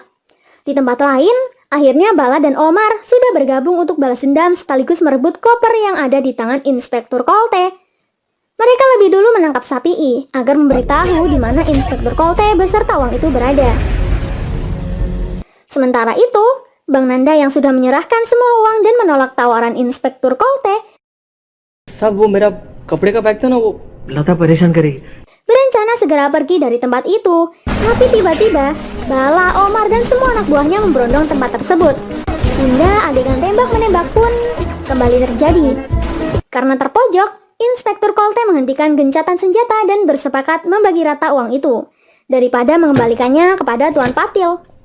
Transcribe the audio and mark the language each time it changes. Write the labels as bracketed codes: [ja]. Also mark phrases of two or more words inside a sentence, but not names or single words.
[id] Di tempat lain, akhirnya Bala dan Omar sudah bergabung untuk balas dendam sekaligus merebut koper yang ada di tangan Inspektur Kolte. Mereka lebih dulu menangkap Sapii agar memberitahu di mana Inspektur Kolte beserta uang itu berada. Sementara itu, Bang Nanda yang sudah menyerahkan semua uang dan menolak tawaran Inspektur Kolte [hi] सब वो मेरा कपड़े का बैग था ना, वो लता परेशान करेगी. [id] berencana segera pergi dari tempat itu. Tapi tiba-tiba, Bala, Omar, dan semua anak buahnya memberondong tempat tersebut. Hingga adegan tembak-menembak pun kembali terjadi. Karena terpojok, Inspektur Kolte menghentikan gencatan senjata dan bersepakat membagi rata uang itu, daripada mengembalikannya kepada Tuan Patil.